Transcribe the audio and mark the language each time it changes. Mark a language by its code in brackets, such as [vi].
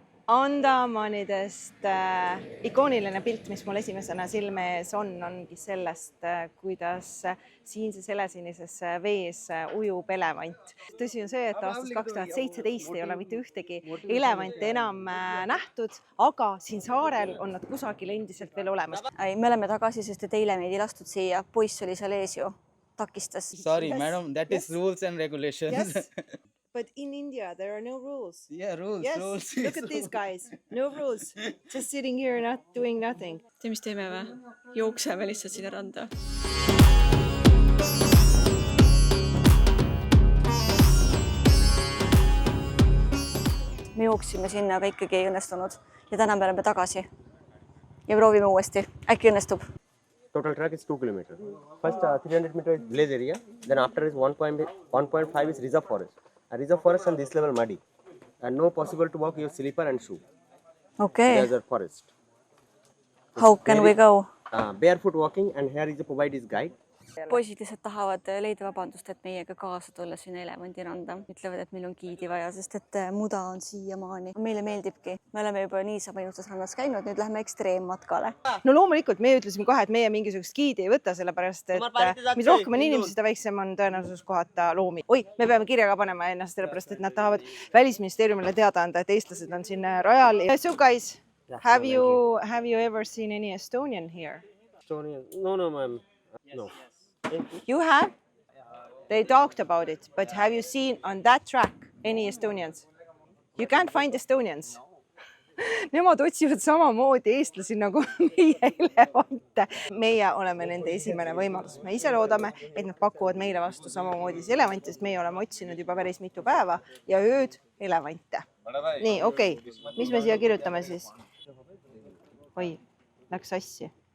[et] Andamanidest ikooniline pilt, mis mul esimesena silme ees ongi sellest, kuidas siinses helesinises vees ujub elevant. Tõsi on see, et aastast 2017 ei ole mitte ühtegi elevanti enam nähtud, aga siin saarel on nad kusagil endiselt veel olemas. Me oleme tagasi, sest et eile meid ei lastud siia. Poiss oli seal ees ju, takistas. [en] Sorry madam, that is rules and regulations. Yes. But in India, there are no rules. Yeah, rules, Yes, rules. look at these guys. No rules. Just sitting here not doing nothing. [et] Tea, mis teeme või? Jookseme lihtsalt sinna randa. Me jooksime sinna, aga ikkagi ei õnnestunud. Ja täna me oleme tagasi. Ja proovime uuesti. Äkki õnnestub. [en] Total track is 2 kilometers. First 300 meters is village area. Then after is 1.5 is reserve forest. A reserve forest on this level muddy. And no possible to walk your slipper and shoe. Okay. There's a forest. How can we go? Barefoot walking and here is a provide is guide. [et] Poisid lihtsalt tahavad leida vabandust, et meiega kaasa tulla sinna elevandiranda. Ütlevad, et meil on giidi vaja, sest et muda on siiamaani. Meile meeldibki. Me oleme juba niisama ilustas rannas käinud, nüüd lähme ekstreemmatkale. No loomulikult, me ütlesime kohe, et meie mingisugust giidi ei võta, sellepärast, et mida rohkem on inimesi, seda väiksem on tõenäosus kohata loomi. Oi, me peame kirjaga panema ennast, sellepärast, et nad tahavad Välisministeeriumile teada anda, et eestlased on siin rajal. [en] So guys, have you ever seen any Estonian here? Estonian? No, ma'am. No. You have? They talked about it, but have you seen on that track any Estonians? You can't find Estonians. [et] Nemad otsivad samamoodi eestlasi nagu meie elevante. Meie oleme nende esimene võimalus. Me ise loodame, et nad pakuvad meile vastu samamoodi elevante, sest meie oleme otsinud juba päris mitu päeva ja ööd elevante. Nii, okei. Mis me siia kirjutame siis? Oi, läks sassi.